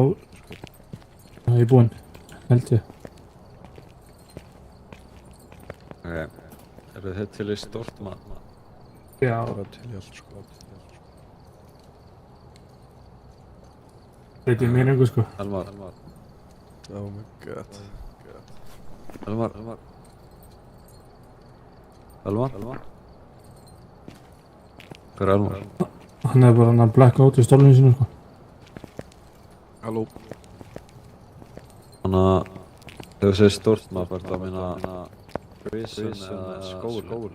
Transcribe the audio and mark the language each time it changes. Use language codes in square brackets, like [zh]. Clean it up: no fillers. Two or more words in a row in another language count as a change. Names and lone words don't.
[is] Það er búinn, held ég. Ok. Eru þið til í stórt mat? Já. Bara til í allt sko. Veit ég mér einhver sko. Elmar. [en] Oh my god. [is] Elmar. Elmar. Hver er Elmar? Hann er bara hann að blacka út í stólinu sínu, sko. Halló. Þannig að þegar þú segir stórt map er það að meina prison eða skóli.